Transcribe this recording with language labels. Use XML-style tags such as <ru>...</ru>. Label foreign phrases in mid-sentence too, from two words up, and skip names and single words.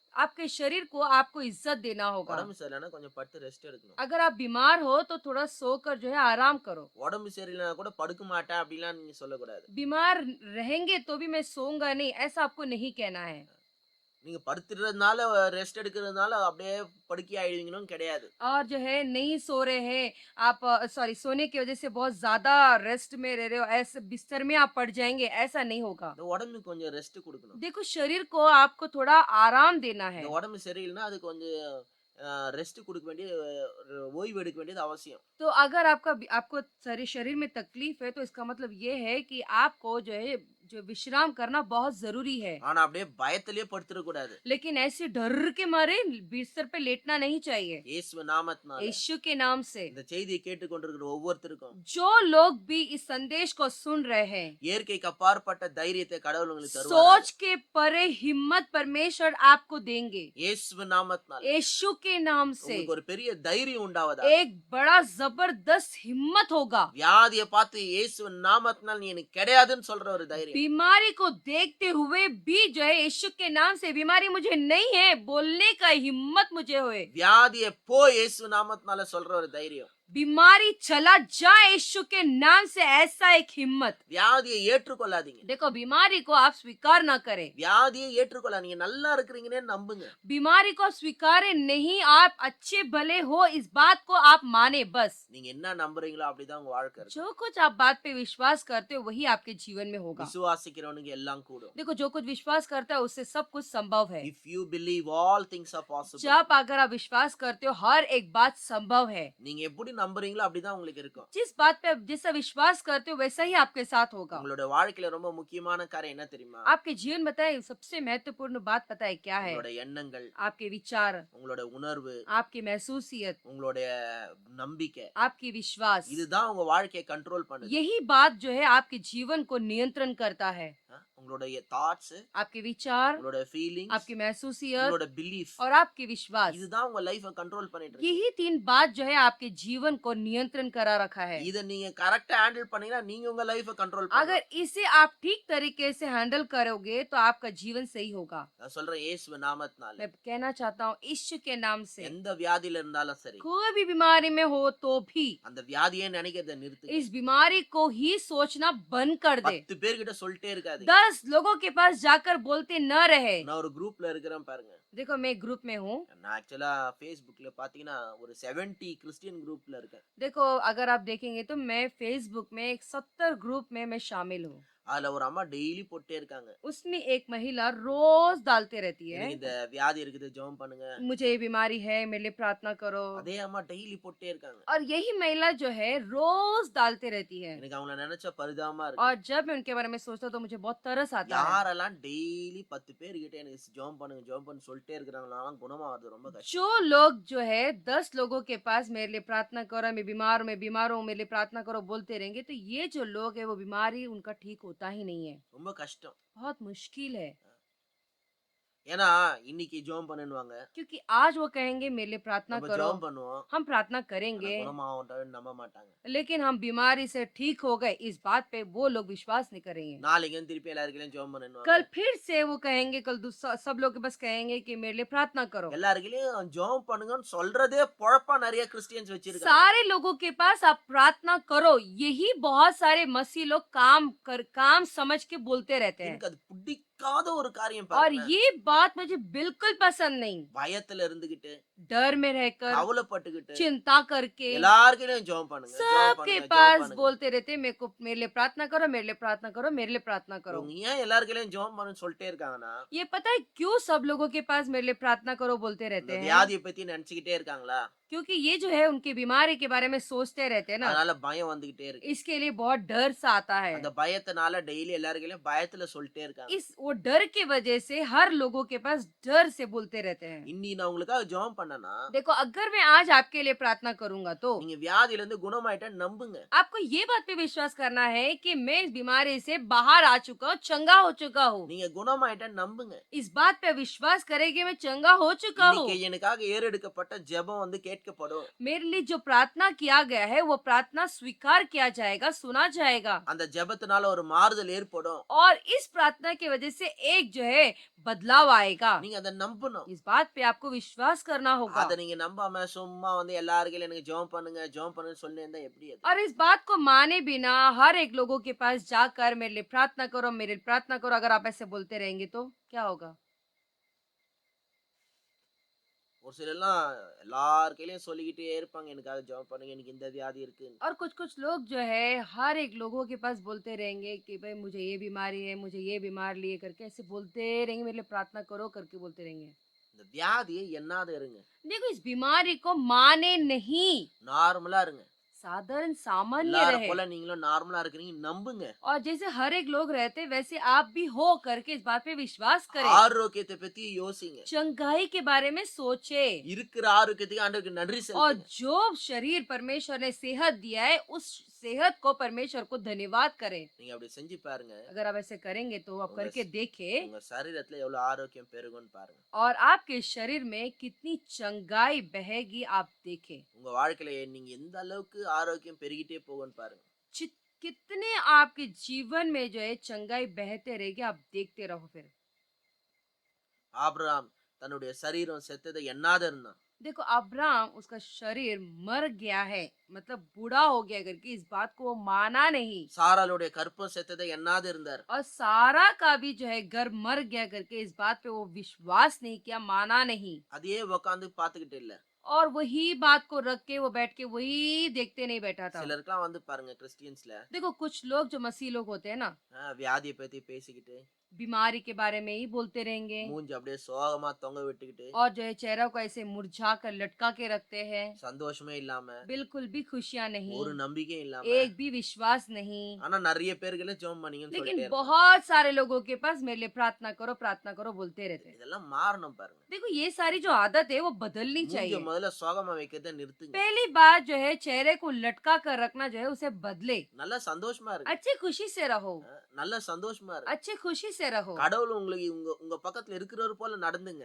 <hi>आपके शरीर को आपको इज्जत देना होगा।</hi> <ta>உடம்பு சரியில்லைன்னா கொஞ்சம் படுத்து ரெஸ்ட் எடுக்கணும்.</ta> <hi>अगर आप बीमार हो तो थोड़ा सोकर जो है आराम करो।</hi> <ta>உடம்பு சரியில்லைன்னா கூட படுக்க மாட்டேன் அப்படிலாம் நீங்க சொல்லக்கூடாது.</ta> <hi>बीमार रहेंगे तो भी मैं सोऊंगा नहीं, ऐसा आपको नहीं कहना है।</hi> <ta>நீங்க படுத்துறதுனால ரெஸ்ட் எடுக்கிறதுனால அப்படியே படுக்கை ஆயிடுவீங்கன்னு கிடையாது.</ta> <hi>और जो है नहीं सो रहे हैं आप, सॉरी सोने की वजह से बहुत ज्यादा रेस्ट में रह रहे हो, ऐसे बिस्तर में आप पड़ जाएंगे, ऐसा नहीं होगा।</hi> <ta>இந்த உடம்புக்கு கொஞ்சம் ரெஸ்ட் கொடுக்கணும்.</ta> <hi>देखो शरीर को आपको थोड़ा आराम देना है।</hi> <ta>இந்த உடம்பு சரியில்லைன்னா அது கொஞ்சம் ரெஸ்ட் கொடுக்க வேண்டிய, ஓய்வு எடுக்க வேண்டியது அவசியம்.</ta> <hi>तो अगर आपको शरीर में तकलीफ है तो इसका मतलब ये है कि आपको जो है जो विश्राम करना बहुत जरूरी है।</hi> <ta>ஆனா அப்படியே பயத்திலேயே படுத்துற கூடாது.</ta> <hi>लेकिन ऐसे डर के मारे बिस्तर पे लेटना नहीं चाहिए।</hi> <ta>இயேசு நாமத்தினால</ta> <hi>यीशु के नाम से</hi> <ta>இந்த செய்தியை கேட்டுக்கொண்டிருக்கிற ஒவ்வொருத்தருக்கும்</ta> <hi>जो लोग भी इस संदेश को सुन रहे हैं,</hi> <ta>இயற்கைக்கு அப்பாற்பட்ட தைரியத்தை கடவுள் உங்களுக்கு தருவார்.</ta> <hi>सोच के परे हिम्मत परमेश्वर आपको देंगे।</hi> <ta>இயேசு நாமத்தினால</ta> <hi>यीशु के नाम से</hi> <ta>உங்களுக்கு ஒரு பெரிய தைரியம் உண்டாவதா.</ta> <hi>एक बड़ा जबरदस्त हिम्मत होगा।</hi> <ta>வியாதியை பார்த்து இயேசு நாமத்தினால நீ எனக்கு கிடையாதுன்னு சொல்ற ஒரு தைரியம்.</ta> <hi>बीमारी को देखते हुए भी जो है यीशु के नाम से बीमारी मुझे नहीं है बोलने का हिम्मत मुझे होए।</hi> <ta>வியாதியை போ இயேசு நாமத்தினால சொல்ற ஒரு தைரியம்.</ta> <hi>बीमारी चला जाए यीशु के नाम से, ऐसा एक हिम्मत।</hi> <ta>வியாதியை ஏற்றுக்கொள்ளாதீங்க.</ta> <hi>देखो बीमारी को आप स्वीकार ना करें,</hi> <ta>வியாதியை ஏற்றுக்கொள்ளாதீங்க, நல்லா இருக்கிறீங்கன்னு நம்புங்க.</ta> <hi>बीमारी को स्वीकारें नहीं, आप अच्छे भले हो इस बात को आप माने बस।</hi> <ta>நீங்க என்ன நம்புறீங்களோ அப்படிதான் உங்க வாழ்க்கை இருக்கும்.</ta> <hi>जो कुछ आप बात पे विश्वास करते हो वही आपके जीवन में होगा।</hi> <ta>விசுவாசிக்கிறவனுக்கு எல்லாம் கூடும்.</ta> <hi>देखो जो कुछ विश्वास करता है उससे सब कुछ संभव है।</hi> <en>If you believe all things are possible.</en> <hi>जब अगर आप विश्वास करते हो हर एक बात संभव है।</hi> <ta>நீங்க எப்படி நம்புறீங்களோ அப்படிதான் உங்களுக்கு இருக்கும்.</ta> <hi>जिस बात पे आप जैसा विश्वास करते हो वैसा ही आपके साथ होगा।</hi> <ta>உங்களோட வாழ்க்கையில ரொம்ப முக்கியமான காரியம் என்ன தெரியுமா?</ta> <hi>आपके जीवन बताए सबसे महत्वपूर्ण बात पता है क्या है?</hi> <ta>உங்களோட எண்ணங்கள்,</ta> <hi>आपके विचार,</hi> <ta>உங்களோட உணர்வு,</ta> <hi>आपकी महसूसियत,</hi> <ta>உங்களுடைய நம்பிக்கை,</ta> <hi>आपकी विश्वास,</hi> <ta>இதுதான் உங்க வாழ்க்கையை கண்ட்ரோல் பண்ணுது.</ta> <hi>यही बात जो है आपके जीवन को नियंत्रण करता है।</hi> <ta>உங்களுடைய தாட்ஸ்,</ta> <hi>आपके विचार,</hi> <ta>உங்களுடைய ஃபீலிங்ஸ்,</ta> <hi>आपकी महसूसियत</hi> <ta>உங்களோட பிலீஃப்,</ta> <hi>और आपके विश्वास,</hi> <ta>இதுதான் உங்க லைஃபை கண்ட்ரோல் பண்ணிட்டு இருக்கு.</ta> <hi>यही तीन बात जो है आपके जीवन को नियंत्रण करा रखा है।</hi> <ta>இத நீங்க கரெக்ட்டா ஹேண்டில் பண்ணீங்கன்னா நீங்க உங்க லைஃபை கண்ட்ரோல் பண்ணலாம்.</ta> <hi>अगर इसे आप ठीक तरीके से हैंडल करोगे तो आपका जीवन सही होगा।</hi> <ta>நான் சொல்றேன் இயேசு நாமத்தினால</ta> <hi>मैं कहना चाहता हूँ यीशु के नाम से</hi> <ta>எந்த வியாதியில இருந்தாலும் சரி,</ta> <hi>कोई भी बीमारी में हो तो भी</hi> <ta>அந்த வியாதியை நினைக்கிறத நிறுத்து.</ta> <hi>इस बीमारी को ही सोचना बंद कर दे।</hi> <ta>10 பேர்கிட்ட சொல்லிட்டே இருக்காதீங்க.</ta> <hi>10 लोगों के पास जाकर बोलते न रहे।</hi> <ta>நான் ஒரு குரூப்ல இருக்கிறேன் பாருங்க.</ta> <hi>देखो मैं एक ग्रुप में हूँ।</hi> <ta>நான் ஆக்சுவலா Facebookல பாத்தீங்கன்னா ஒரு 70 கிறிஸ்டியன் குரூப்ல இருக்கேன்.</ta> <hi>देखो अगर आप देखेंगे तो मैं फेसबुक में एक 70 ग्रुप में मैं शामिल हूँ।</hi> <ta>அதுல ஒரு அம்மா டெய்லி போட்டே இருக்காங்க.</ta> <hi>उसमें एक महिला रोज डालते रहती है,</hi> <ta>எனக்கு இந்த வியாதி இருக்குது, ஜெபம் பண்ணுங்க.</ta> <hi>मुझे ये बीमारी है मेरे लिए प्रार्थना करो।</hi> <ta>அதே அம்மா டெய்லி போட்டே இருக்காங்க.</ta> <hi>और यही महिला जो है रोज डालते रहती है।</hi> <ta>எனக்கு அவங்கள நினைச்சா பரிதாபமா இருக்கு.</ta> <hi>और जब मैं उनके बारे में सोचता हूँ तो मुझे बहुत तरस आता है।</hi> <ta>யாரெல்லாம் டெய்லி 10 பேர் கிட்ட எனக்கு ஜெபம் பண்ணுங்க ஜெபம் பண்ணு சொல்லிட்டே இருக்காங்களா குணமாவது ரொம்ப கஷ்டம்.</ta> <hi>जो लोग जो है 10 लोगों के पास मेरे लिए प्रार्थना करो, मैं बीमार हूँ मेरे लिए प्रार्थना करो बोलते रहेंगे तो ये जो लोग है वो बीमारी उनका ठीक होता ही नहीं है।</hi> <ta>ரொம்ப கஷ்டம்.</ta> <hi>बहुत मुश्किल है</hi> <ta>ஏன்னா இன்னைக்கு ஜெபம் பண்ணுவாங்க,</ta> <hi>क्योंकि आज वो कहेंगे मेरे लिए प्रार्थना</hi> <ta>நம்ம</ta> <hi>करो,</hi> <ta>ஜெபம் பண்ணுவோம்,</ta> <hi>हम प्रार्थना करेंगे,</hi> <ta>குணமாவட்டான்னு நம்ப மாட்டாங்க.</ta> <hi>लेकिन हम बीमारी से ठीक हो गए इस बात पे वो लोग विश्वास नहीं करेंगे।</hi> <ta>நாளைக்கு திருப்பி எல்லாருக்கும் ஜெபம் பண்ணுவாங்க.</ta> <hi>कल फिर से वो कहेंगे, कल सब लोग के पास कहेंगे कि मेरे लिए प्रार्थना करो।</hi> <ta>எல்லாருக்கும் ஜெபம் பண்ணுங்கன்னு சொல்றதே பொழப்பா நிறைய கிறிஸ்டியன்ஸ் வச்சிருக்காங்க.</ta> <hi>सारे लोगों के पास आप प्रार्थना करो यही बहुत सारे मसीह लोग काम समझ के बोलते रहते हैं।</hi> <ta>எனக்கு அது பிடிக்காத ஒரு காரியம்</ta> <hi>और</hi> <ta>பாருங்க.</ta> <hi>ये बात मुझे बिल्कुल पसंद नहीं।</hi> <ta>பயத்துல இருந்துகிட்டு</ta> <hi>डर में रहकर,</hi> <ta>கவலைப்பட்டுக்கிட்டு</ta> <hi>चिंता करके</hi> <ta>எல்லார்கிட்டயும் ஜெபம் பண்ணுங்க, ஜெபம்</ta> <hi>सबके</hi> <ta>பண்ணுங்க, ஜெபம்</ta> <hi>पास</hi> <ta>பண்ணுங்க.</ta> <hi>बोलते रहते मेरे को मेरे लिए प्रार्थना करो, मेरे लिए प्रार्थना करो, मेरे लिए प्रार्थना करो।</hi> <ta>இவங்க ஏன் எல்லார்கிட்டயும் ஜெபம் பண்ணுன்னு சொல்லிட்டே இருக்காங்கன்னா,</ta> <hi>ये पता है क्यों सब लोगों के पास मेरे लिए प्रार्थना करो बोलते</hi> <ta>இந்த</ta> <hi>रहते हैं?</hi> <ta>வியாதியை பத்தி நினைச்சுக்கிட்டே இருக்காங்களா?</ta> <hi>क्योंकि ये जो है उनकी बीमारी के बारे में सोचते रहते हैं ना,</hi> <ta>அதனால பயம் வந்துகிட்டே இருக்கு.</ta> <hi>इसके लिए बहुत डर सा आता है।</hi> <ta>அந்த பயத்தினால டெய்லி எல்லார்கிட்டயும் பயத்துல சொல்லிட்டே இருக்காங்க.</ta> <hi>वो डर की वजह से हर लोगों के पास डर से बोलते रहते हैं।</hi> <ta>இன்னி நான் உங்களுக்காக ஜெபம் பண்ணனா,</ta> <hi>देखो अगर मैं आज आपके लिए प्रार्थना करूंगा तो</hi> <ta>நீங்க வியாதியில இருந்து குணமாயிட்டேன்னு நம்புங்க.</ta> <hi>आपको ये बात पे विश्वास करना है कि मैं इस बीमारी से बाहर आ चुका हूँ, चंगा हो चुका हूँ।</hi> <ta>நீங்க குணமாயிட்டேன்னு நம்புங்க.</ta> <hi>इस बात पे विश्वास करें कि मैं चंगा हो चुका हूँ।</hi> <ta>இன்னைக்கு எனக்காக ஏறெடுக்கப்பட்ட ஜெபம் வந்து கேட்கப்படும்.</ta> <hi>मेरे लिए जो प्रार्थना किया गया है वो प्रार्थना स्वीकार किया जाएगा, सुना जाएगा।</hi> <ta>அந்த ஜெபத்தினால ஒரு மாறுதல் ஏற்படும்.</ta> <hi>और इस प्रार्थना की वजह से एक जो है बदलाव आएगा।</hi> <ta>நீங்க அதை நம்பணும்.</ta> <hi>इस बात पे आपको विश्वास करना होगा।</hi> <ta>அதை நீங்க நம்பாம சும்மா வந்து எல்லாருக்கும் எனக்கு ஜெபம் பண்ணுங்க, ஜெபம் பண்ணுன்னு சொல்லி இருந்தா எப்படி அது?</ta> <hi>और इस बात को माने बिना हर एक लोगों के पास जाकर मेरे लिए प्रार्थना करो, मेरे लिए प्रार्थना करो, अगर आप ऐसे बोलते रहेंगे तो क्या होगा?</hi> <ta>ஒரு சிலர்லாம் எல்லார் கையிலயும் சொல்லிக்கிட்டே இருப்பாங்க, எனக்காக ஜெபம் பண்ணுங்க, எனக்கு இந்த வியாதி இருக்கு.</ta> <hi>और कुछ कुछ लोग जो है हर एक लोगों के पास बोलते रहेंगे कि भाई मुझे ये बीमारी है, मुझे ये बीमार लिए करके ऐसे बोलते रहेंगे, मेरे लिए प्रार्थना करो करके बोलते रहेंगे।</hi> <ta>இந்த வியாதியை என்னாத இருங்க,</ta> <hi>देखो इस बीमारी को माने नहीं,</hi> <ta>நார்மலா இருங்க.</ta> <hi>साधारण सामान्य</hi> <ta>எல்லார</ta> <hi>रहे।</hi> <ta>போல நீங்களும் நார்மலா இருக்கிறீங்க நம்புங்க.</ta> <hi>और जैसे हर एक लोग रहते वैसे आप भी हो करके इस बात पे विश्वास करें।</hi> <ta>ஆரோக்கியத்தை பத்தி யோசிங்க.</ta> <hi>चंगाई के बारे में सोचे</hi> <ta>இருக்கிற ஆரோக்கியத்துக்கு ஆண்டவருக்கு நன்றி</ta> <hi>और</hi> <ta>செலுத்துங்க.</ta> <hi>जो शरीर परमेश्वर ने सेहत दिया है उस सेहत को परमेश्वर को धन्यवाद करें।</hi> <ta>நீங்க அப்படி செஞ்சு பாருங்க.</ta> <hi>अगर आप ऐसे करेंगे तो आप उंगस- करके देखें</hi> <ta>உங்க சரீரத்துல எவ்வளவு ஆரோக்கியம் பெருகும்னு பாருங்க.</ta> <hi>और आपके शरीर में कितनी चंगाई बहेगी आप देखें।</hi> <ta>உங்க வாழ்க்கையில நீங்க எந்த அளவுக்கு ஆரோக்கியம் பெருகிட்டே போகும்னு பாருங்க.</ta> <hi>कितने आपके जीवन में जो है चंगाई बहते रहेगी आप देखते रहो। फिर</hi> <ta>ஆபிரகாம் தன்னுடைய சரீரம் செத்ததை எண்ணாத இருந்தான்.</ta> <hi>देखो अब्राहम उसका शरीर मर गया है, मतलब बूढ़ा हो गया करके इस बात को वो माना नहीं।</hi> <ta>சாராளுடைய கற்பம் செத்ததை எண்ணாத இருந்தார்.</ta> <hi>और सारा का भी जो है गर्भ मर गया करके इस बात पे वो विश्वास नहीं किया, माना नहीं।</hi> <ta>அதையே உட்காந்து பாத்துக்கிட்டு இல்ல.</ta> <hi>और वही बात को रख के वो बैठ के वही देखते नहीं बैठा था।</hi> <ta>சிலருக்குலாம் வந்து பாருங்க கிறிஸ்டியன்ஸ்ல</ta> <hi>देखो कुछ लोग जो मसीह लोग होते हैं ना,</hi> <ta>வியாதியை பத்தி பேசிக்கிட்டு</ta> <hi>बीमारी के बारे में ही बोलते रहेंगे</hi> <ta>மூஞ்சி அப்படியே சோகமா தொங்க விட்டுக்கிட்டு</ta> <hi>और जो है चेहरा को ऐसे मुरझा कर लटका के रखते हैं,</hi> <ta>சந்தோஷமே இல்லாம</ta> <hi>बिल्कुल भी खुशियां नहीं,</hi> <ta>ஒரு நம்பிக்கையும் இல்லாம</ta> <hi>एक भी विश्वास नहीं।</hi> <ta>ஆனா நிறைய பேர்களை ஜெபம் பண்ணீங்கன்னு</ta> <hi>लेकिन</hi> <ta>சொல்லிட்டே இருப்பாங்க.</ta> <hi>बहुत सारे लोगों के पास मेरे लिए प्रार्थना करो बोलते रहते हैं।</hi> <ta>இதெல்லாம் மாறணும் பாருங்க.</ta> <hi>देखो ये सारी जो आदत है वो बदलनी</hi> <ta>மூஞ்சிய</ta> <hi>चाहिए।</hi> <ta>முதல்ல சோகமா வைக்கிறத நிறுத்துங்க.</ta> <hi>पहली बात जो है चेहरे को लटका कर रखना जो है उसे बदले।</hi> <ta>நல்லா சந்தோஷமா இருக்கு.</ta> <hi>अच्छी खुशी से रहो,</hi> <ta>நல்ல சந்தோஷமா இருக்கு.</ta> <hi>अच्छी खुशी से रहो</hi> <ta>கடவுள் உங்களுக்கு உங்க உங்க பக்கத்துல இருக்கிறவர் போல நடந்துங்க.</ta>